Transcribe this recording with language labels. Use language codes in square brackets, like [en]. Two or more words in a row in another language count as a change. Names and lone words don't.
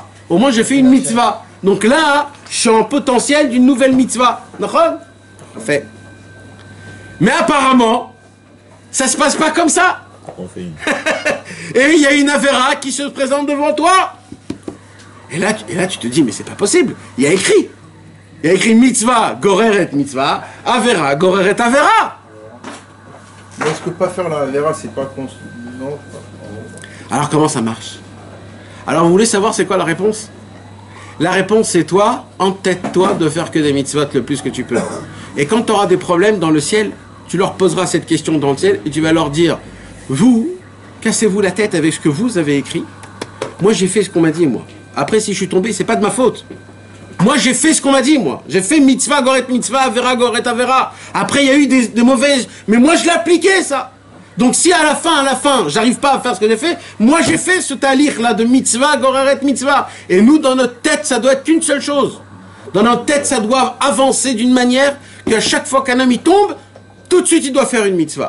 [fr] Au moins j'ai fait une mitzvah. Donc là, je suis en potentiel d'une nouvelle mitzvah. D'accord ? Fait. Mais apparemment, ça se passe pas comme ça. On fait une. Et il y a une Avera qui se présente devant toi. Et là tu te dis, mais c'est pas possible. Il y a écrit. Il y a écrit [he] מצוה, גוררת מצוה, עבירה, גוררת עבירה. [fr] Est-ce que pas faire la Avera, c'est pas non. Alors comment ça marche? Alors vous voulez savoir c'est quoi la réponse? La réponse c'est toi, entête-toi de faire que des mitzvot le plus que tu peux. Et quand tu auras des problèmes dans le ciel, tu leur poseras cette question dans le ciel et tu vas leur dire, vous, cassez-vous la tête avec ce que vous avez écrit. Moi j'ai fait ce qu'on m'a dit moi. Après si je suis tombé, c'est pas de ma faute. Moi j'ai fait ce qu'on m'a dit moi. [he] J'ai fait מצוה, גוררת מצוה, עבירה, גוררת עבירה. [fr] Après il y a eu des mauvaises, mais moi je l'ai appliqué ça. Donc si à la fin, j'arrive pas à faire ce que j'ai fait, moi j'ai fait ce talir là de [he] מצוה, גוררת מצוה. [fr] Et nous, dans notre tête, ça doit être une seule chose. Dans notre tête, ça doit avancer d'une manière qu'à chaque fois qu'un homme y tombe, tout de suite il doit faire une mitzvah.